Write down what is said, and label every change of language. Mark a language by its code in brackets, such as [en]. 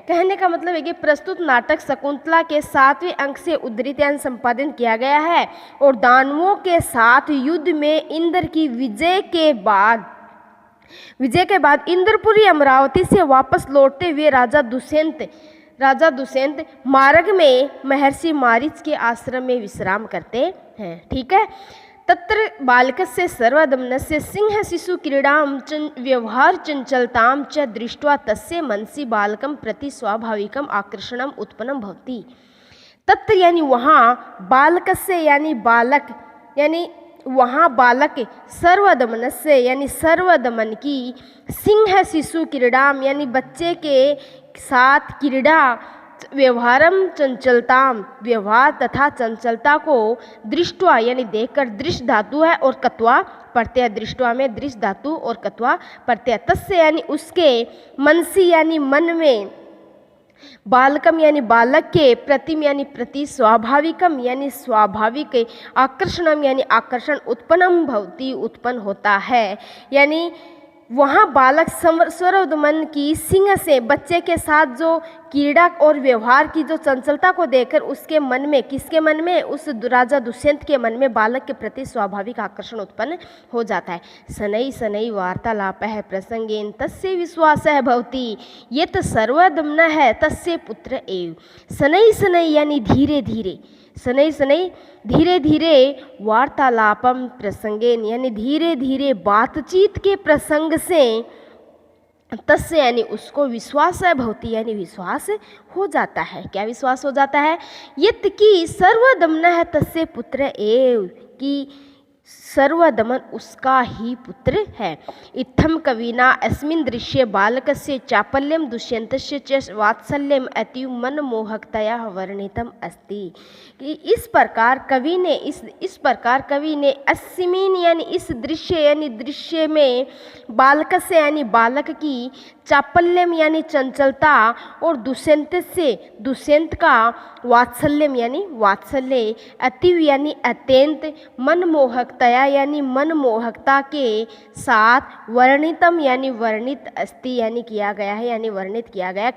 [hi] कहने का मतलब है कि प्रस्तुत नाटक शकुंतला के 7वें अंक से उद्धृत यानी संपादन किया गया है और दानवों के साथ युद्ध में इंद्र की विजय के बाद विजय के बाद इंद्रपुरी अमरावती से वापस लौटते हुए राजा दुष्यंत मार्ग में महर्षि मारीच के आश्रम में विश्राम करते हैं। ठीक है। [sa] तत्र बालकस्य सर्वदमनस्य सिंह शिशु क्रीडां व्यवहार चंचलतां च दृष्ट्वा तस्य मनसि बालकं प्रति स्वाभाविकम आकर्षणम उत्पन्नं भवति। [hi] तत्र यानी वहाँ, बालकस्य यानी बालक, यानी वहाँ बालक, सर्वदमनस्य यानी सर्वदमन की, सिंह शिशु क्रीडाम यानी बच्चे के साथ, क्रीड़ा व्यवहारम चंचलताम व्यवहार तथा चंचलता को, दृष्टवा यानी देखकर, दृष्ट धातु है और कत्वा प्रत्यय, दृष्टवा में दृष्ट धातु और कत्वा प्रत्यय, तस्य यानी उसके, मनसी यानी मन में, बालकम यानी बालक के, प्रतिम यानी प्रति, स्वाभाविकम यानी स्वाभाविक, आकर्षणम यानी आकर्षण, उत्पन्नम भवति उत्पन्न होता है। यानी वहाँ बालक सर्वदमन की, सिंह से बच्चे के साथ जो क्रीड़ा और व्यवहार की जो चंचलता को देखकर उसके मन में, किसके मन में, उस राजा दुष्यंत के मन में बालक के प्रति स्वाभाविक आकर्षण उत्पन्न हो जाता है। [sa] शनै शनै वार्तालापः प्रसंगेन तस्य विश्वासः भवति यत् सर्वदमनः तस्य पुत्र एव। [hi] शनै शनै यानी धीरे धीरे, शनै शनै धीरे धीरे, वार्तालापम प्रसंगेन यानी धीरे धीरे बातचीत के प्रसंग से, तस्य यानी उसको, विश्वास है भवति यानी विश्वास हो जाता है। क्या विश्वास हो जाता है? यत् की [sa] सर्वदमनः तस्य पुत्र एव, [hi] कि सर्वदमन उसका ही पुत्र है। [sa] इत्थम कविना अस्मिन् दृश्ये बालकस्य चापल्यं दुष्यन्तस्य च वात्सल्यम अतीव मनमोहकतया वर्णितम अस्ति। [hi] कि इस प्रकार कवि ने अस्मिन् यानी इस दृश्य, यानी दृश्य में, बालकस्य यानी बालक की, चापल्यम यानी चंचलता, और दुष्यंत का वात्सल्यम यानी वात्सल्य, अतीव यानी अत्यंत, मनमोहकतया यानी मनमोहकता के साथ, वर्णितम यानी वर्णित, अस्ति यानी किया गया है, यानी वर्णित किया गया।